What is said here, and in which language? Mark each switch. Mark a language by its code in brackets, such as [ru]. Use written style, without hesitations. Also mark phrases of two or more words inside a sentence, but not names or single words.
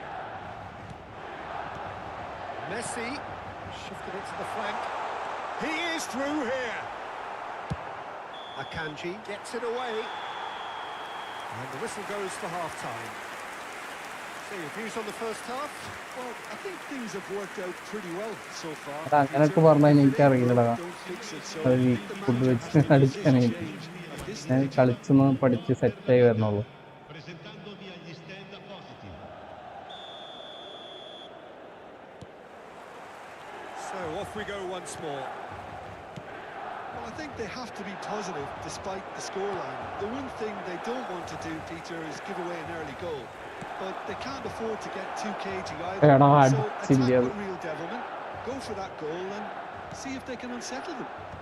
[en] Messi shifted it to the flank. He is through here. Akanji gets it away, and the whistle goes for half-time. So your views on the first half? Well, I think things have worked out pretty well so far. [ml] അങ്ങനൊക്കെ പറഞ്ഞാൽ എനിക്കറിയില്ലടാ. അത് ഈ ഫുഡ് വെച്ച് അടിക്കാനായിട്ട് ഞാൻ കളിച്ചൊന്ന് പഠിച്ച് സെറ്റായി വരണുള്ളൂ. [it] Presentandovi agli stand appositi. [en] So off we go once more. Well, I think they have to be positive despite the scoreline. The one thing they don't want to do, Peter, is give away an early goal. But they can't afford to get too cagey either. So attack with real devilment, go for that goal and see if they can unsettle them.